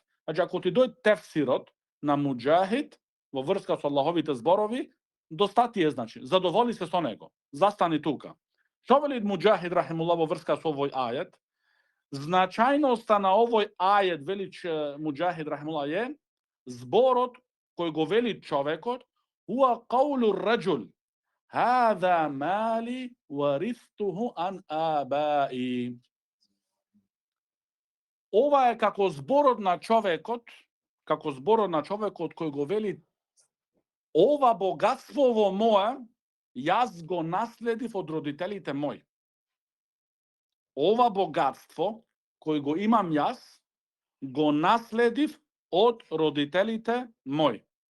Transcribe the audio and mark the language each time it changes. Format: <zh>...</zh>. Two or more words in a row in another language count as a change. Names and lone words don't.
<mk>Значи ако ти дојде тефсирот на Муџахид во врска со Аллаховите зборови, достатие значи, задоволи се со него. Застани тука. Што вели Муџахид рахимуллах во врска со овој ајет? Значајноста на овој ајет, вели Муџахид рахимуллах, е зборот кој го вели човекот,</mk> <ar>هو قول الرجل هذا مالي ورثته عن آبائي.</ar> <mk>Ова е како зборот на човекот кој го вели ова богатство мое јас го наследив од родителите мои. Ова богатство кој го имам јас го наследив од родителите мои.</mk>